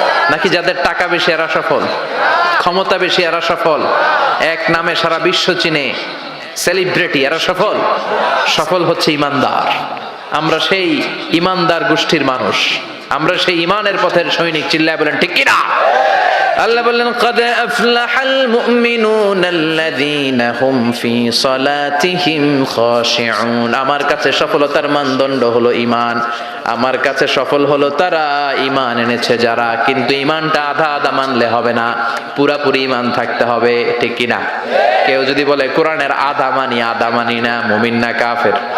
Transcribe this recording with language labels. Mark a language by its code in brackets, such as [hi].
[bn] নাকি যাদের টাকা বেশি এরা সফল, ক্ষমতা বেশি এরা সফল, এক নামে সারা বিশ্ব চিনে, সেলিব্রিটি এরা সফল? সফল হচ্ছে ঈমানদার। আমরা সেই ইমানদার গোষ্ঠীর মানুষ, আমরা সেই ইমানের পথের সৈনিক। চিল্লায় বলেন ঠিক কিনা? আল্লাহ বললেন [ar] قد أفلح المؤمنون الذين هم في صلاتهم خاشعون। [bn] আমার কাছে সফলতার মানদণ্ড হলো ঈমান। আমার কাছে সফল হলো তারা ঈমান এনেছে যারা। কিন্তু ঈমানটা আধা আধা মানলে হবে না, পুরাপুরি ঈমান থাকতে হবে। ঠিক কি না? কেউ যদি বলে কোরআনের আধা মানি না, মুমিন না কাফের?